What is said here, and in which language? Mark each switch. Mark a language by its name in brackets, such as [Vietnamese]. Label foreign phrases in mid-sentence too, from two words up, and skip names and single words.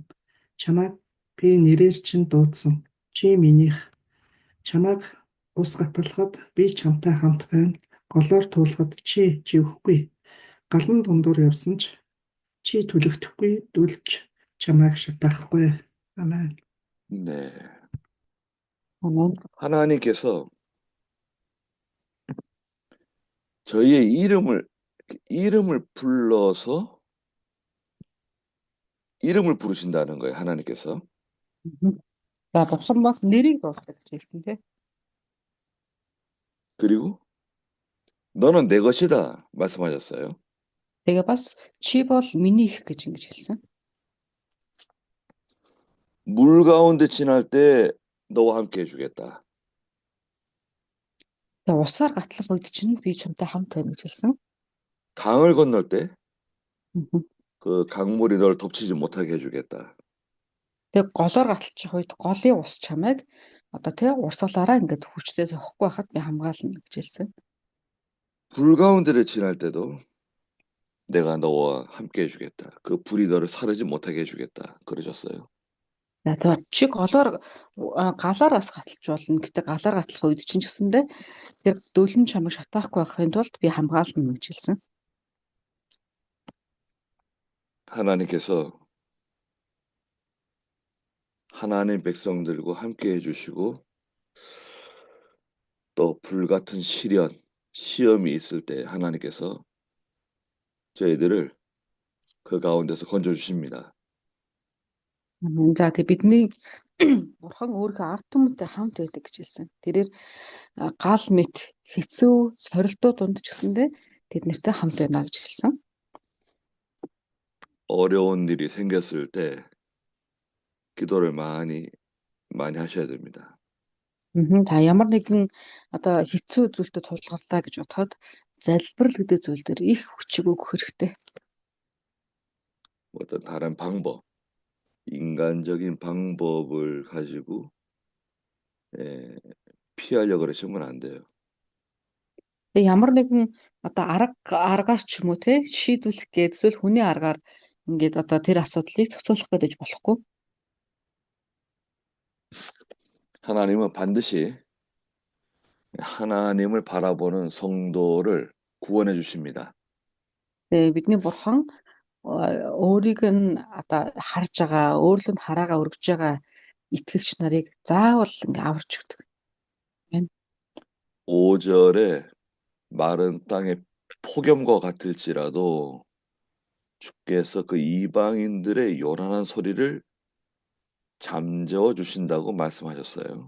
[Mongolian] Чамайг би нэрээр чинь дуудсан. Чи минийх. Чамайг ус гатгалахад би чамтай хамт байна. Голоор туулахад чи живхгүй. Галан дундуур явсан ч чи түлэгдэхгүй, дүлж чамайг шатаахгүй. Амен. [Korean] 네. [Mongolian] Амен. [Korean] 하나님께서 저희의 이름을 불러서 이름을 부르신다는 거예요. 하나님께서. [Mongolian] За бурхан бас нэрийг дууддаг гэж хэлсэн тийм. [Korean] 그리고 너는 내 것이다 말씀하셨어요. [Mongolian] Тэгээ бас чи бол миний их гэж ингэж хэлсэн. [Korean] 물 가운데 지날 때 너와 함께 해주겠다. [Mongolian] Тэгээ усаар гатлах үед чинь би чамтай хамт байна гэж хэлсэн. [Korean] 강을 건널 때 Мгм. 그 강물이 널 덮치지 못하게 해주겠다. [Mongolian] Тэгээ голоор гатлах үед голын ус чамайг одоо тий урсгалаараа ингээд хүчтэй зовхгүй байхад би хамгаална гэж хэлсэн. [Korean] 불 가운데를 지날 때도 내가 너와 함께 해주겠다. 그 불이 너를 사르지 못하게 해주겠다. 그러셨어요. [Mongolian] За тэгээ чи голоор галаар бас гатлж болно. Гэтэ галаар гатлах үед чинь ч гэсэндээ тэр дөлн чамайг шатаахгүй байхын тулд би хамгаална гэж хэлсэн. [Korean] 하나님께서 하나님 백성들과 함께 해주시고 또 불같은 시련, 시험이 있을 때 하나님께서 저희들을 그 가운데서 건져주십니다. [Mongolian] За тэгээ бидний бурхан өөрийнхөө ард түмэнтэй хамт байдаг гэж хэлсэн. Тэрээр гал мэт хэцүү сорилтууд дунд ч гэсэндээ тэднэртэй хамт байна гэж хэлсэн. [Korean] 어려운 일이 생겼을 때 기도를 많이 하셔야 됩니다. [Mongolian] Та ямар нэгэн одоо хэцүү зүйлтэй тулгарлаа гэж бодоход залбирал гэдэг зүйл дээр их хүчийг өгөх хэрэгтэй. [Korean] 어떤 다른 방법, 인간적인 방법을 가지고 피하려고 그러시면 안 돼요. [Mongolian] Тэгээ ямар нэгэн одоо аргаар ч юм уу те шийдвэрлэх гээд эсвэл хүний аргаар ингээд одоо тэр асуудлыг зохицуулах гэж болохгүй. [Korean] 하나님은 반드시 하나님을 바라보는 성도를 구원해 주십니다. [Mongolian] Тэгээ бидний бурхан өөрийг нь одоо харж байгаа, өөрлөнд хараагаа өргөж байгаа итгэгч нарыг заавал ингээ аварч өгдөг. [Korean] 5절에 마른 땅의 폭염과 같을지라도 주께서 그 이방인들의 요란한 소리를 잠재워 주신다고 말씀하셨어요.